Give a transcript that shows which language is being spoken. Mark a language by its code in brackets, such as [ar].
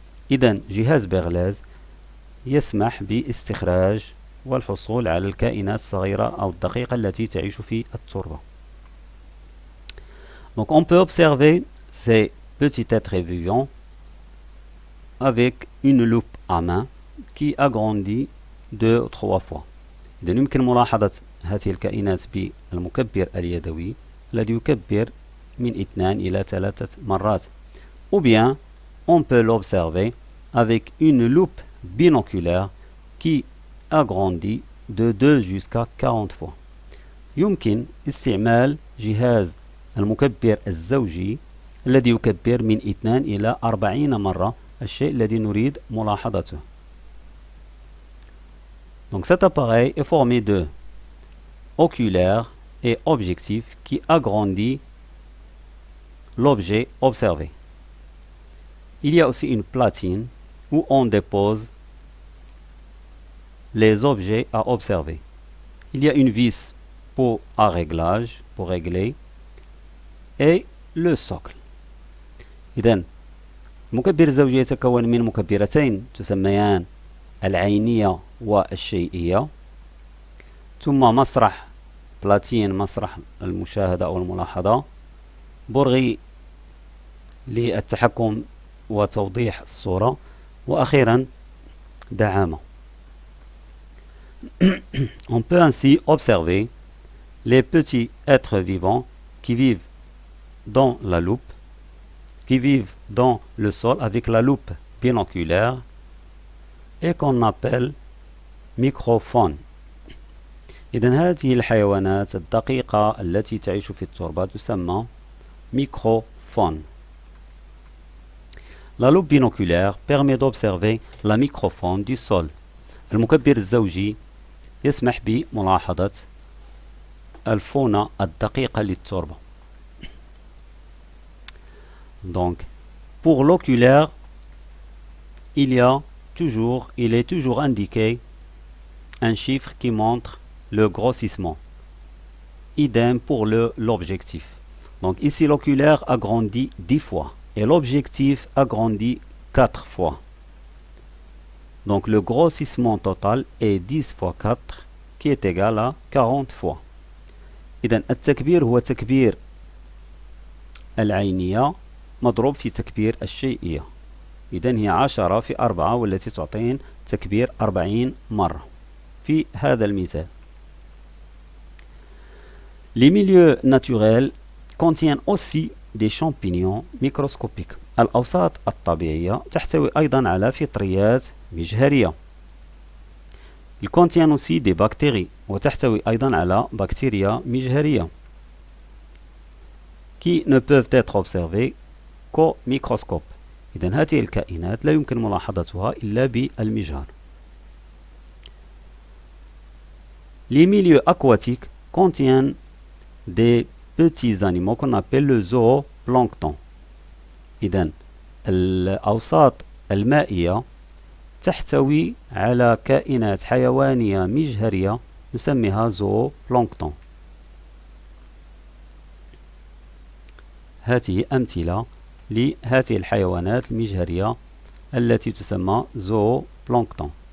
[ar] إذا جهاز بيرليز يسمح باستخراج والحصول على الكائنات الصغيرة أو الدقيقة التي تعيش في التربة. [fr] Donc on peut observer ces petits êtres vivants avec une loupe à main qui agrandit 2 ou 3 fois. [ar] إذا يمكن ملاحظة هذه الكائنات بالمكبر اليدوي الذي يكبر من 2 إلى 3 مرات. [fr] Ou bien on peut l'observer avec une loupe binoculaire qui agrandit de 2 jusqu'à 40 fois. [ar] يمكن استعمال جهاز المكبر الزوجي الذي يكبر من 2 إلى 40 مرة الشيء الذي نريد ملاحظته. [fr] Donc cet appareil est formé de oculaire et objectif qui agrandit l'objet observé. Il y a aussi une platine où on dépose les objets à observer. Il y a une vis à réglage, pour régler, et le socle. [ar] إذن المكبر الزوجي يتكون من مكبرتين تسميان العينية والشيئية، ثم مسرح بلاتين مسرح المشاهدة أو الملاحظة، برغي للتحكم وتوضيح الصورة، وأخيرا دعامة. [fr] On peut ainsi observer les petits êtres vivants qui vivent dans la loupe, qui vivent dans le sol avec la loupe binoculaire et qu'on appelle microfaune. [ar] إذن هذه الحيوانات الدقيقة التي تعيش في التربة تسمى microfaune. [fr] La loupe binoculaire permet d'observer la microfaune du sol. [ar] المكبر الزوجي يسمح بملاحظة الفونة الدقيقة للتربة. [fr] Donc, pour l'oculaire, il est toujours indiqué un chiffre qui montre le grossissement. Idem pour l'objectif. Donc ici, l'oculaire agrandit 10 fois et l'objectif agrandit 4 fois. Donc le grossissement total est 10 fois 4 qui est égal à 40 fois. [ar] إذن التكبير هو تكبير العينية مضروب في تكبير الشيئية. إذن هي 10 في 4 والتي تعطينا تكبير 40 مرة في هذا المثال. [fr] Les milieux naturels contiennent aussi des champignons microscopiques. [ar] الأوساط الطبيعية تحتوي أيضا على فطريات مجهرية. [fr] Ils contiennent aussi des bactéries [ar] وتحتوي أيضا على بكتيريا مجهرية [fr] qui ne peuvent être observées qu'au microscope. [ar] إذن هذه الكائنات لا يمكن ملاحظتها إلا بالمجهر. [fr] Les milieux aquatiques contiennent des petits animaux qu'on appelle le zooplancton. [ar] إذن الأوساط المائية تحتوي على كائنات حيوانية مجهرية نسميها زوبلانكتون. هذه أمثلة لهذه الحيوانات المجهرية التي تسمى زوبلانكتون.